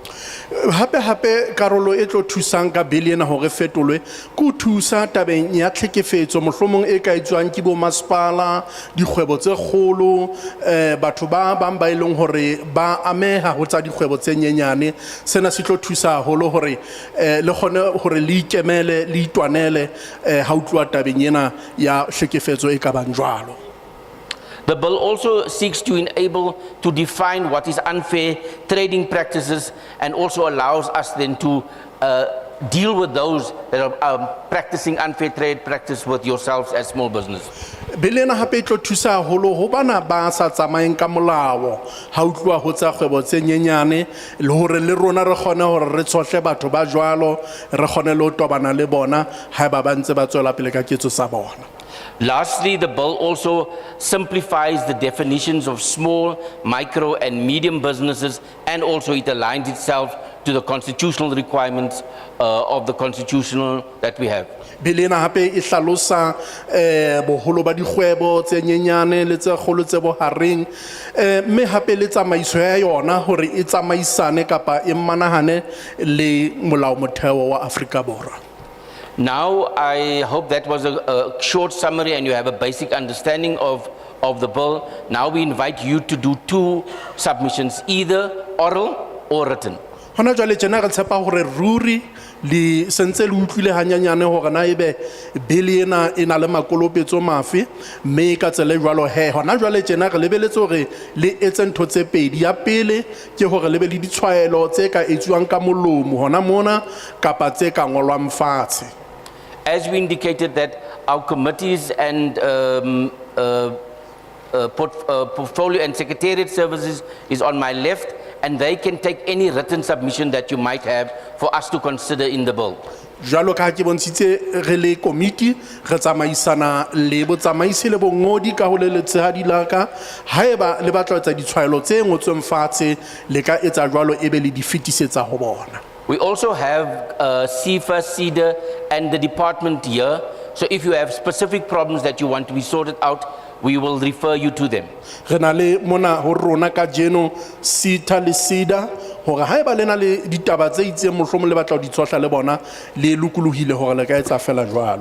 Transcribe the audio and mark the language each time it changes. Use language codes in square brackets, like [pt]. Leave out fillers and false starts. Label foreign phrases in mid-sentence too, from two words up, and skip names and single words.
[st] hape karolo e tlo thusang ka bill ena hore fetolwe ku thusa tabeng ya tlhekefetso mohlomong e ka etswang ke bo masepala dikgwebo tse kgolo batho ba bang ba ileng hore ba ameha ho tsa dikgwebo tse nyenyane sena se tlo thusa haholo hore le khone hore le ikemele le itwanele ha utlwa tabeng ena ya tlhekefetso e ka bang jwalo. [en] The bill also seeks to enable to define what is unfair trading practices, and also allows us then to deal with those that are practicing unfair trade practice with yourselves as small business. [st] Bill ena hape e tlo thusa haholo ho bana ba sa tsamayeng ka molao ha utlwa ho tsa kgwebo tse nyenyane le hore le rona re kgone hore re tshohle batho ba jwalo re kgone le ho tobana le bona ha ba ntse ba tswela pele ka ketso sa bona. [en] Lastly, the bill also simplifies the definitions of small, micro and medium businesses, and also it aligns itself to the constitutional requirements of the constitutional that we have. [st] Bill ena hape e hlalosa boholo ba dikgwebo tse nyenyane le tse kgolo tse bohareng mme hape le tsamaiso ya yona hore e tsamaisane kapa e manahane le molao motheo wa Afrika Borwa. [en] Now, I hope that was a short summary and you have a basic understanding of the bill. Now we invite you to do two submissions, either oral or written. [st] Hona jwale tjena re tshepa hore ruri le sentse le utlwile hanyanyane hore na ebe bill ena e na le makolopetso mafe mme ka tsela jwalo he hona jwale tjena re lebeletse hore le etse ntho tse pedi ya pele ke hore le be le ditshwaelo tse ka etsuwang ka molomo hona mona kapa tse ka ngolwang fatshe. [en] As we indicated that our committees and portfolio and secretariat services is on my left, and they can take any written submission that you might have for us to consider in the bill. [st] Jwalo ka ke bontshitse re le committee re tsamaisana le botsamaisi le bongodi ka ho leletsehadi la ka haeba le batla tsa ditshwaelo tse ngotsweng fatshe le ka etsa jwalo ebe le di fetisetsa ho bona. [en] We also have CIFA, CEDA and the department here, so if you have specific problems that you want to be sorted out, we will refer you to them. [st] Re na le mona ho rona ka jeno sita le sida hore ha eba le na le ditaba tse itseng mohlomong le batla ho di tsohla le bona le lokolohile hore le ka etsa fela jwalo.